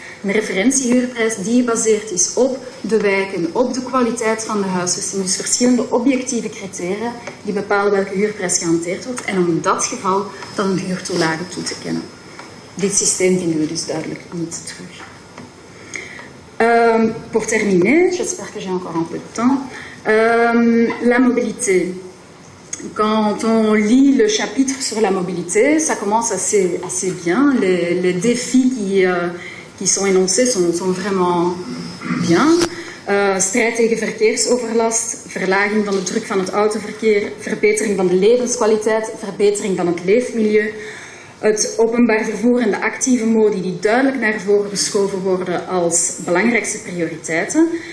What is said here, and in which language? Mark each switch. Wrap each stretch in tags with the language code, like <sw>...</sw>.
<nl>Een referentiehuurprijs die gebaseerd is op de wijken, op de kwaliteit van de huisvesting. Dus verschillende objectieve criteria die bepalen welke huurprijs gehanteerd wordt. En om in dat geval dan een huurtoelage toe te kennen. Dit systeem vinden we dus duidelijk niet terug.</nl> <fr>Pour terminer, j'espère que j'ai encore un peu de temps, la mobilité. Quand on lit le chapitre sur la mobilité, ça commence assez bien. Les défis qui sont énoncés sont vraiment bien.</fr> <nl>Strijd tegen verkeersoverlast, verlaging van de druk van het autoverkeer, verbetering van de levenskwaliteit, verbetering van het leefmilieu. Het openbaar vervoer en de actieve modi die duidelijk naar voren geschoven worden als belangrijkste prioriteiten.</nl>